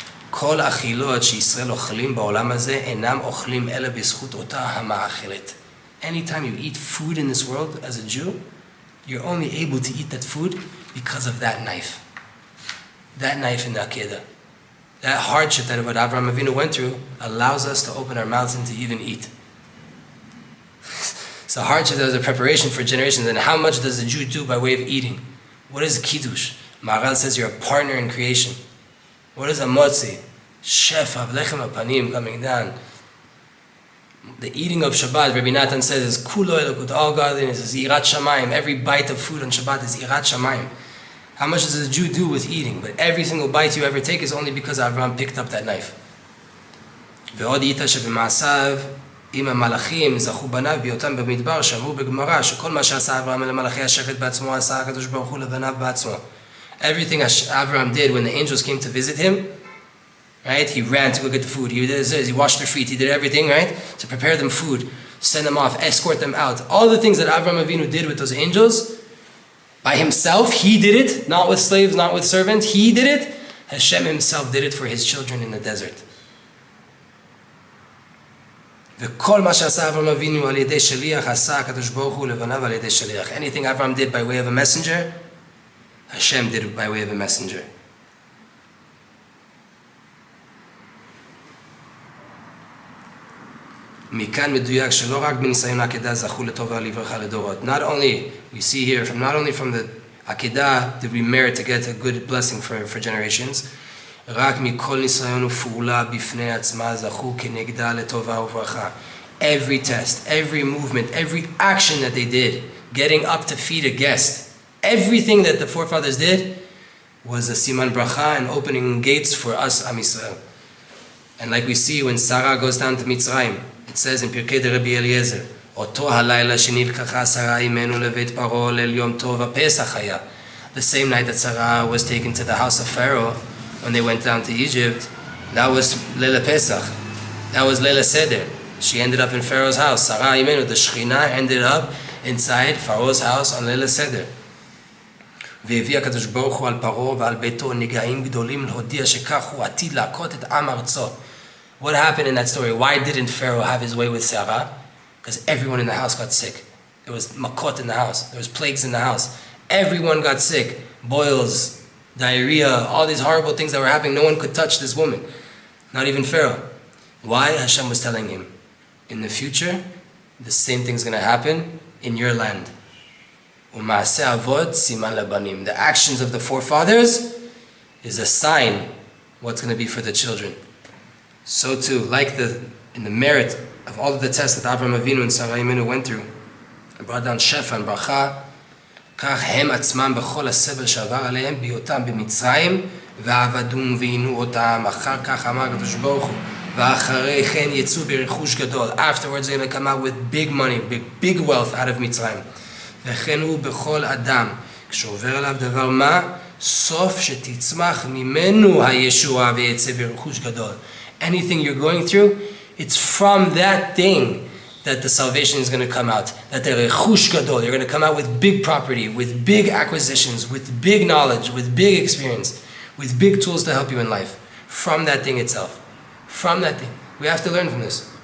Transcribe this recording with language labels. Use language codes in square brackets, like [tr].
[he] כל אכילות שישראל אוכלים בעולם הזה אינם אוכלים אלא בזכות אותה המאכלת. [en] Anytime you eat food in this world as a Jew, you're only able to eat that food because of that knife. That knife in the Akedah. That hardship that what Avraham Avinu went through allows us to open our mouths and to even eat. It's a hardship that was a preparation for generations. And how much does a Jew do by way of eating? What is Kiddush? Maharal says you're a partner in creation. What is a motzi? Shefa, lechem apanim coming down. The eating of Shabbat, Rabbi Natan says, is kulo elokut, all godliness, is irat shamayim. Every bite of food on Shabbat is irat shamayim. How much does a Jew do with eating? But every single bite you ever take is only because Avraham picked up that knife. [he] ועוד איתה שבמעשיו עם המלאכים זכו בניו בהיותם במדבר, שאמרו בגמרא שכל מה שעשה אברהם למלאכי השרת בעצמו עשה הקדוש ברוך הוא לבניו בעצמו. [en] Everything Avraham did when the angels came to visit him, right? He ran to go get the food. He did this, he washed their feet. He did everything, right? To prepare them food, send them off, escort them out. All the things that Avraham Avinu did with those angels, by himself, he did it. Not with slaves, not with servants. He did it. Hashem himself did it for his children in the desert. [he] וכל מה שעשה אברהם אבינו על ידי שליח, עשה הקדוש ברוך הוא לבניו על ידי שליח. [en] Anything Avraham did by way of a messenger, Hashem did it by way of a messenger. [he] מכאן מדויק שלא רק בניסיון העקדה זכו לטובה ולברכה לדורות. [en] Not only, we see here, not only from the עקדה did we merit to get a good blessing for generations, [he] רק מכל ניסיון ופעולה בפני עצמה זכו כנגדה לטובה וברכה. [en] Every test, every movement, every action that they did, getting up to feed a guest, everything that the forefathers did was a siman bracha and opening gates for us, Am Yisrael. And like we see when Sarah goes down to Mitzrayim, it says in Pirkei de Rabbi Eliezer, [he] אותו הלילה שנלקחה שרה אימנו לבית פרעה ליל יום טוב הפסח היה. [en] The same night that Sarah was taken to the house of Pharaoh when they went down to Egypt, that was Leila Pesach. That was Leila Seder. She ended up in Pharaoh's house. Sarah Imenu, the Shekhinah, ended up inside Pharaoh's house on Leila Seder. [he] והביא הקדוש ברוך הוא על פרעה ועל ביתו נגעים גדולים להודיע שכך הוא עתיד להכות את עם ארצו. [en] What happened in that story? Why didn't Pharaoh have his way with Sarah? Because everyone in the house got sick. There was makot in the house. There was plagues in the house. Everyone got sick. Boils, diarrhea, all these horrible things that were happening. No one could touch this woman. Not even Pharaoh. Why? Hashem was telling him, in the future, the same thing's going to happen in your land. The actions of the forefathers is a sign what's going to be for the children. So too, like in the merit of all of the tests that Avraham Avinu and Sarah Imenu went through, and brought down Shefa and Bracha, [he] כך הם עצמם בכל הסבל שעבר עליהם בהיותם במצרים ועבדום ועינו אותם. אחר כך אמר הקדוש ברוך הוא ואחרי כן יצאו ברכוש גדול. [en] Afterwards they're going to come out with big money, big wealth out of מצרים. [he] וכן הוא בכל אדם כשעובר עליו דבר מה? סוף שתצמח ממנו הישועה ויצא ברכוש גדול. [en] Anything you're going through, it's from that thing that the salvation is going to come out. That the rechush gadol, you're going to come out with big property, with big acquisitions, with big knowledge, with big experience, with big tools to help you in life. From that thing itself. From that thing. We have to learn from this.